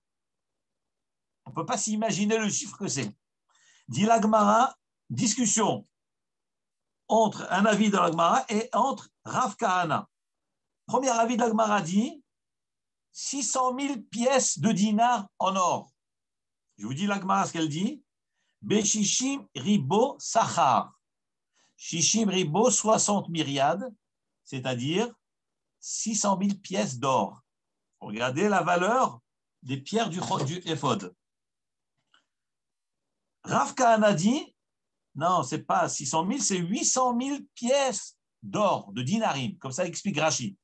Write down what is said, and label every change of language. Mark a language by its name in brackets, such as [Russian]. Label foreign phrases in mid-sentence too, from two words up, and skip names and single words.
[French] On ne peut pas s'imaginer le chiffre que c'est. Dit la Gemara, discussion entre un avis de la Gemara et entre Rav Kahana. Premier avis de la Gemara dit 600 000 pièces de dinars en or. Je vous dis la Gemara ce qu'elle dit. [Hebrew] בשישים ריבוא שכר. שישים ריבוא [French] 60 myriades, c'est-à-dire 600 000 pièces d'or. Regardez la valeur des pierres du éphod. Rav Kahana dit, non, ce n'est pas 600 000, c'est 800 000 pièces d'or, de dinarim, comme ça explique Rashi.